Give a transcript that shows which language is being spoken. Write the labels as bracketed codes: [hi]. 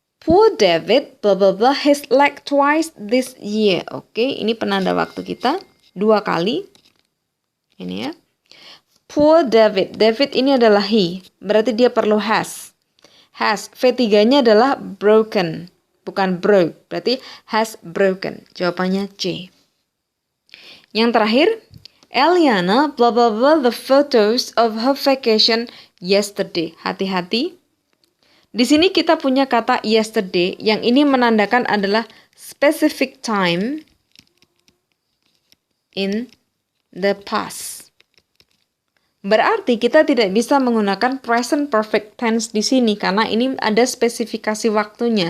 [en] Poor David, blah blah blah, his leg twice this year. [id] Oke, ini penanda waktu kita 2 kali. Ini ya. [en] Poor David. [id] David ini adalah he. Berarti dia perlu has. Has. V3-nya adalah broken. Bukan broke. Berarti has broken. Jawabannya C. Yang terakhir, [en] Eliana, blah blah blah, the photos of her vacation yesterday. [id] Hati-hati. Di sini kita punya kata yesterday yang ini menandakan adalah [en] specific time in the past. [id] Berarti kita tidak bisa menggunakan present perfect tense di sini karena ini ada spesifikasi waktunya.